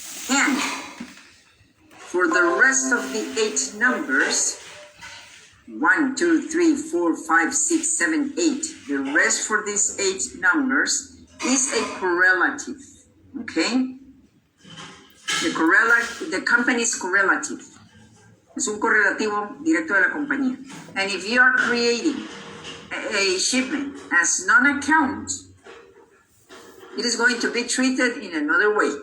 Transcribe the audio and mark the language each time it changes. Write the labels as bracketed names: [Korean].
[English] And for the rest of the 8 numbers, 1, 2, 3, 4, 5, 6, 7, 8, the rest for these 8 numbers is a correlative. Okay? The company's correlative. [Spanish] Es un correlativo directo de la compañía. [English] And if you are creating a shipment as non-account, it is going to be treated in another way.